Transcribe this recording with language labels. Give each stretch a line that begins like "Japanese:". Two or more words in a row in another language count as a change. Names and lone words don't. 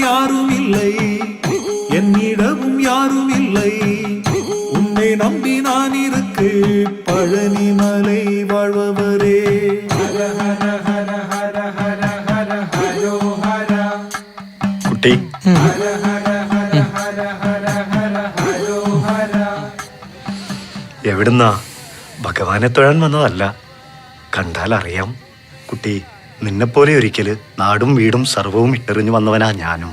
Tamil: யாரும் இல்லை, என்னிடமும் யாரும் இல்லை. உன்னை நம்பி நான் இருக்கு பழனி மலை வாழ்பவரே.
Malayalam: കുട്ടി എവിടുന്നാ? ഭഗവാനെ തൊഴാൻ വന്നതല്ല. കണ്ടാൽ അറിയാം കുട്ടി, നിന്നെപ്പോലെ ഒരിക്കല് നാടും വീടും സർവവും ഇട്ടെറിഞ്ഞു വന്നവനാ ഞാനും.